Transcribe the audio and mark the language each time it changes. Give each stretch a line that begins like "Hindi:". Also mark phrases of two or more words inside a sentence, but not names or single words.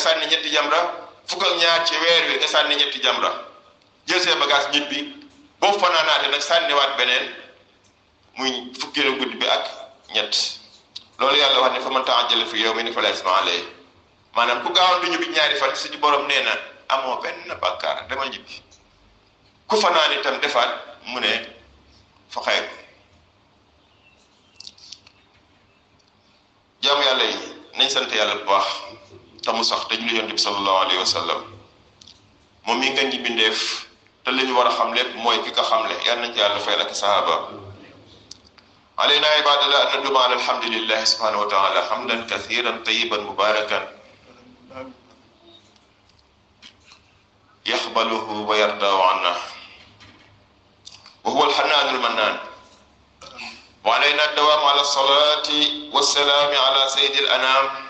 Wolof: sànni ñetti jamra fukk ak ñaar ci weer wi nga sànni ñetti jamra jël see bagage ñibbi boobu fanaanaate nag sànniwaat beneen muy fukkeelu guddi bi ak ñett loolu yàlla wax ne
Arabic: فمن تعجل في يومين فلا إثم عليه
Wolof: maanaam ku gaawoon du ñibbi ñaari fan suñu borom nee na amoo benn bàkkaar demal ñibbi ku fanaan itam defaat mu ne
Arabic: فخير
Wolof: jaamu yàlla yi nañ sant yàlla bu baax te mu sax te julli yonent bi
Arabic: صلى الله عليه وسلم
Wolof: moom mi nga ñi bindeef te li ñu war a xam lépp mooy ki ko xamle yal nañ ci yàlla fayal ak sahaaba
Arabic: علينا عباد الله أن ندوم على الحمد لله سبحانه وتعالى حمدا كثيرا طيبا مباركا يقبله ويرضى عنا وهو الحنان المنان وعلينا الدوام على الصلاة والسلام على سيد الأنام